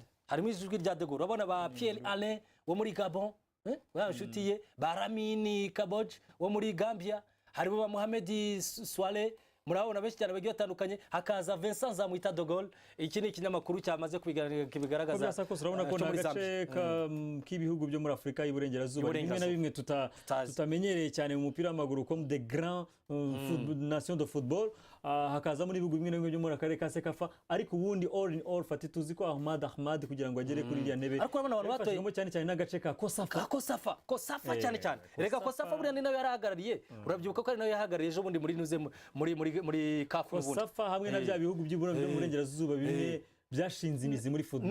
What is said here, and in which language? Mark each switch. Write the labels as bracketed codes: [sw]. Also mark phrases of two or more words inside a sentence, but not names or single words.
[rw] Harimo ijwi rya De Gaulle. Urabona ba Pierre Alain wo muri Gabon, nshuti ye, ba Lamine Kaboj wo muri Gambia, harimo ba Mohamed Swale, murabona benshi cyane bagiye batandukanye, hakaza Vincent Zamwita De Gaulle. Iki ni ikinyamakuru cyamaze kubigaragaza. Byasa ko urabona ko nagace k'ibihugu byo muri Afrika y'Iburengerazuba bimwe na bimwe tutamenyereye cyane mu mupira w'amaguru [fr] comme des grands nations de football. [rw] Hakaza muri ibihugu bimwe na bimwe byo muri akarere ka Sekafa, ariko ubundi [en] all in all [rw] fati tuzi ko Ahmad kugira ngo agere kuri iriya ntebe. Ariko urabona abantu batoye cyane cyane n'agace ka Kosafa cyane cyane. Reka Kosafa buriya ni nawe yarahagarariye. Urabyibuka ko ari nawe yahagarariye ejo bundi muri CAF n'ubundi. Kosafa hamwe na bya bihugu by'Iburengerazuba bimwe byashinze imizi muri football.